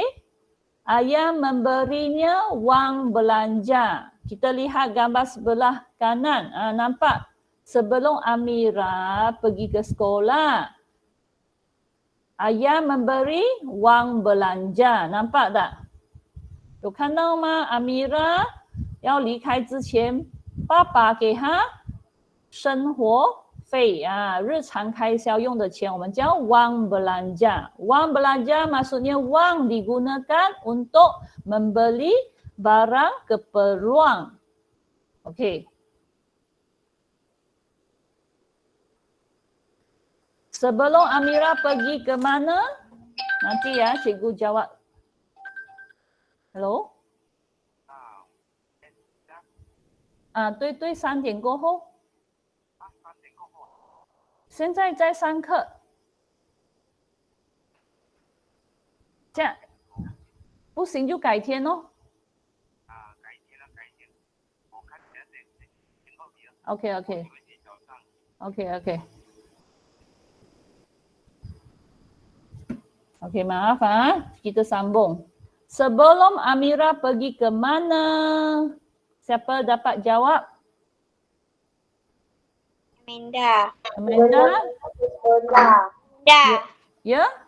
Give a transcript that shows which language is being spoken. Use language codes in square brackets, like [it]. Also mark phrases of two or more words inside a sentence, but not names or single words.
[ms] Ayah memberinya wang belanja. Kita lihat gambar sebelah kanan. Nampak? Sebelum Amira pergi ke sekolah, ayah memberi wang belanja. Nampak tak? [zh] 有看到吗？ Amira 要离开之前，爸爸给她生活费日常开销用的钱，我们叫 [ms] wang belanja. Wang belanja maksudnya wang digunakan untuk membeli barang keperluan. Okey. Sebelum Amira pergi ke mana? Nanti ya cikgu jawab. Hello? [zh] 对对，3点过后。现在在上课。这样不行就改天哦。改天。我看起来挺好的。OK。 [ms] Okey, maaf kita sambung. Sebelum Amira pergi ke mana? Siapa dapat jawab? Amanda. Ya?